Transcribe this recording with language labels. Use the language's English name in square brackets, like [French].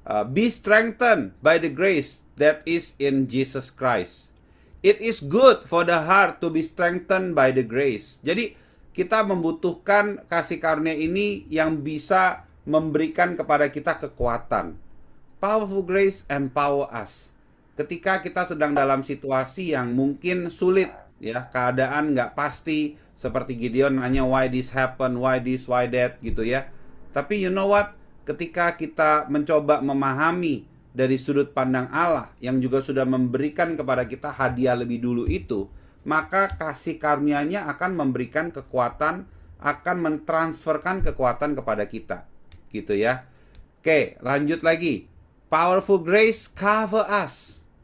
[English] Be strengthened by the grace that is in Jesus Christ. It is good for the heart to be strengthened by the grace. [Indonesian] Jadi kita membutuhkan kasih karunia ini yang bisa memberikan kepada kita kekuatan. [English] Powerful grace empower us. [Indonesian] Ketika kita sedang dalam situasi yang mungkin sulit, ya, keadaan nggak pasti, seperti Gideon nanya [English] why this happen, why this, why that, [Indonesian] gitu ya. Tapi [English] you know what? [Indonesian] Ketika kita mencoba memahami dari sudut pandang Allah yang juga sudah memberikan kepada kita hadiah lebih dulu itu, maka kasih karunia-Nya akan memberikan kekuatan, akan mentransferkan kekuatan kepada kita. Gitu ya. Oke, lanjut lagi. [English] Powerful grace cover us.